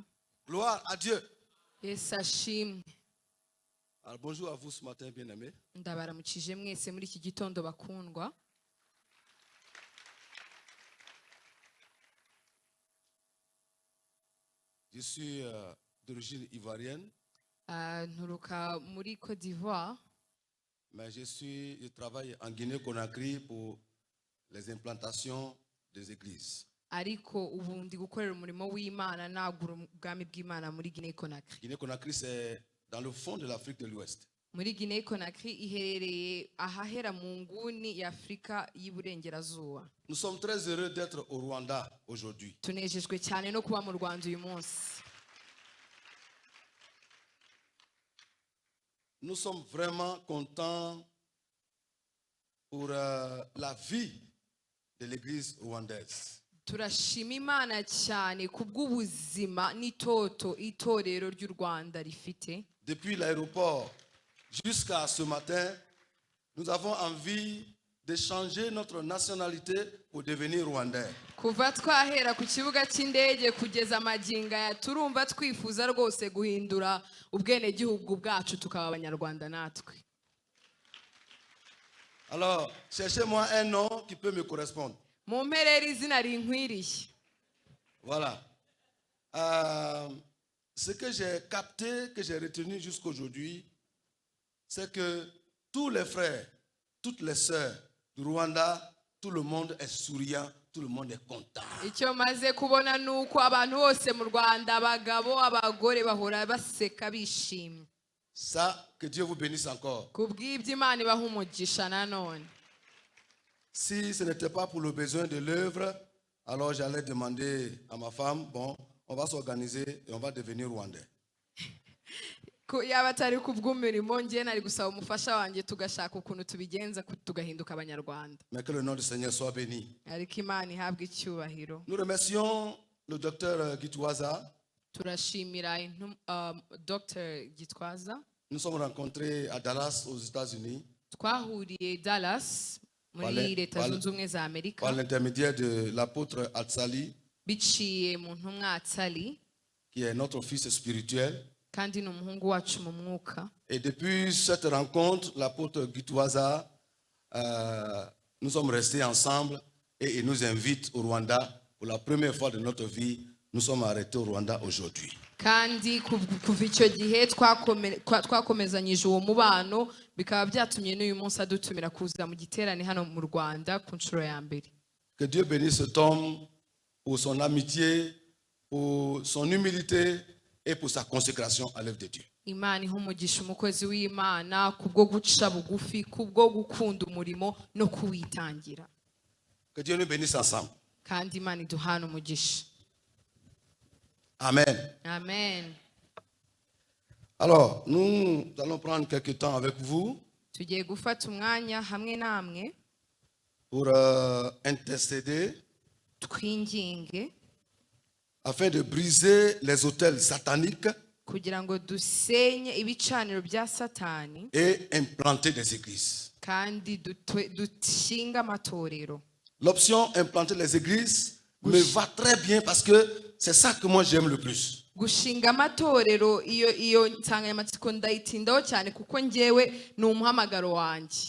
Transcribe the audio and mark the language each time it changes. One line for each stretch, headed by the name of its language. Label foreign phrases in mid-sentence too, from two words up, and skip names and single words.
French: Gloire à Dieu.
Kinyarwanda: Yesu ashimwe.
French: Alors bonjour à vous ce matin, bien-aimés.
Kinyarwanda: Ndabaramukije mwese muri iki gitondo bakundwa.
French: Je suis d'origine ivoirienne,
Kinyarwanda: Nturuka muri Côte d'Ivoire,
French: mais je travaille en Guinée-Conakry pour les implantations des églises.
Kinyarwanda: ariko ubu ndi gukorera umurimo w'Imana nagura ubwami bw'Imana muri Guinée Conakry.
French: Guinée-Conakry, c'est dans le fond de l'Afrique de l'Ouest.
Kinyarwanda: Muri Guinée Conakry iherereye ahahera mu nguni ya Afurika y'Iburengerazuba.
French: Nous sommes très heureux d'être au Rwanda aujourd'hui.
Kinyarwanda: Tunejejwe cyane no kuba mu Rwanda uyu munsi.
French: Nous sommes vraiment contents pour la vie de l'église rwandaise.
Kinyarwanda: Turashima Imana cyane kubw'ubuzima n'itoto itorero ry'u Rwanda rifite.
French: Depuis l'aéroport jusqu'à ce matin, nous avons envie de changer notre nationalité pour devenir rwandais.
Kinyarwanda: Kuva twahera ku kibuga cy'indege kugeza amagingo aya turumva twifuza rwose guhindura ubwenegihugu bwacu tukaba abanyarwanda natwe.
French: Alors, cherchez-moi un nom qui peut me correspondre.
Kinyarwanda: Mumperere izina rinkwiriye.
French: Voilà. Ce que j'ai capté, que j'ai retenu jusqu'aujourd'hui, c'est que tous les frères, toutes les sœurs du Rwanda, tout le monde est souriant, tout le monde est content.
Kinyarwanda: Icyo maze kubona nuko abantu bose mu Rwanda abagabo abagore bahora baseka bishimye.
French: Ça, que Dieu vous bénisse encore.
Kinyarwanda: Kubw'ibyo Imana ibaha umugisha nanone.
French: Si ce n'était pas pour le besoin de l'œuvre, alors j'allais demander à ma femme, bon, on va s'organiser et on va devenir rwandais.
Kinyarwanda: Yaba atari kubw'umurimo njye nari gusaba umufasha wanjye tugashaka ukuntu tubigenza tugahinduka abanyarwanda.
French: Mais que le nom du Seigneur soit béni.
Kinyarwanda: Ariko Imana ihabwe icyubahiro.
French: Nous remercions le docteur Gitwaza.
Kinyarwanda: Turashimira Dr. Gitwaza.
French: Nous sommes rencontrés à Dallas, aux États-Unis,
Kinyarwanda: Twahuriye Dallas muri Leta Zunze Ubumwe za Amerika
French: par l'intermédiaire de l'apôtre Atsali,
Kinyarwanda: biciye mu ntumwa Atsali
French: qui est notre fils spirituel.
Kinyarwanda: kandi ni umuhungu wacu mu mwuka.
French: Et depuis cette rencontre, l'apôtre Gitwaza, nous sommes restés ensemble et il nous invite au Rwanda. Pour la première fois de notre vie, nous sommes arrêtés au Rwanda aujourd'hui.
Kinyarwanda: Kandi kuva icyo gihe twakomezanyije uwo mubano bikaba byatumye n'uyu munsi adutumira kuza mu giterane hano mu Rwanda ku nshuro ya mbere.
French: Que Dieu bénisse cet homme pour son amitié, pour son humilité et pour sa consécration à l'œuvre de Dieu.
Kinyarwanda: Imana iha umugisha umukozi w'Imana kubwo guca bugufi, kubwo gukunda umurimo no kuwitangira.
French: Que Dieu nous bénisse ensemble.
Kinyarwanda: Kandi Imana iduhana umugisha. Amen. Amen.
French: Alors, nous allons prendre quelques temps avec vous
Kinyarwanda: Tugiye gufata umwanya hamwe namwe
French: pour intercéder
Kinyarwanda: twinginge
French: afin de briser les autels sataniques
Kinyarwanda: kugira ngo dusenye ibicaniro bya Satani
French: et implanter des églises.
Kinyarwanda: kandi dushinga amatorero.
French: L'option implanter les églises me va très bien parce que c'est ça que moi j'aime le plus.
Kinyarwanda: Gushinga amatorero iyo nsanganyamatsiko ndayitindaho cyane kuko njyewe ni umuhamagaro wanjye.